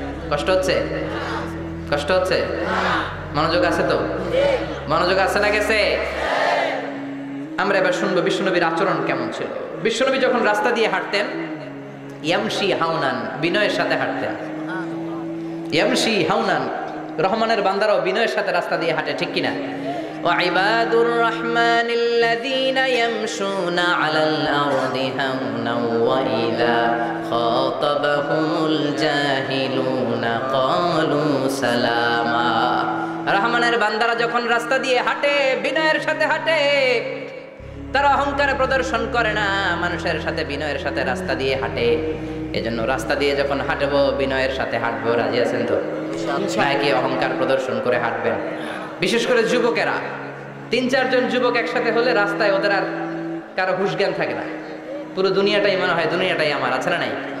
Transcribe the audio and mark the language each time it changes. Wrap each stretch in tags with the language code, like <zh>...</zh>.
<bn>কষ্ট হচ্ছে? কষ্ট হচ্ছে? মনোযোগ আছে তো? মনোযোগ আছে না গেছে? আমরা এবার শুনবো বিশ্বনবীর আচরণ কেমন ছিল। বিশ্বনবী যখন রাস্তা দিয়ে হাঁটতেন, ইয়ামশি হাউনান, বিনয়ের সাথে হাঁটতেন। ইয়ামশি হাউনান, রহমানের বান্দারাও বিনয়ের সাথে রাস্তা দিয়ে হাঁটে, ঠিক কিনা?</bn> <ar>وعباد الرحمن الذين يمشون على الأرض هونا وإذا خاطبهم الجاهلون قالوا سلاما।</ar> <bn>রহমানের বান্দারা যখন রাস্তা দিয়ে হাঁটে, বিনয়ের সাথে হাঁটে, তারা অহংকারে প্রদর্শন করে না, মানুষের সাথে বিনয়ের সাথে রাস্তা দিয়ে হাঁটে। এজন্য রাস্তা দিয়ে যখন হাঁটবো, বিনয়ের সাথে হাঁটবো। রাজি আছেন তো? নাকি অহংকার প্রদর্শন করে হাঁটবেন? বিশেষ করে যুবকেরা, 3-4 জন যুবক একসাথে হলে রাস্তায় ওদের আর কারো হুঁশ জ্ঞান থাকে না, পুরো দুনিয়াটাই মনে হয় দুনিয়াটাই আমার, আছে না নাই?</bn>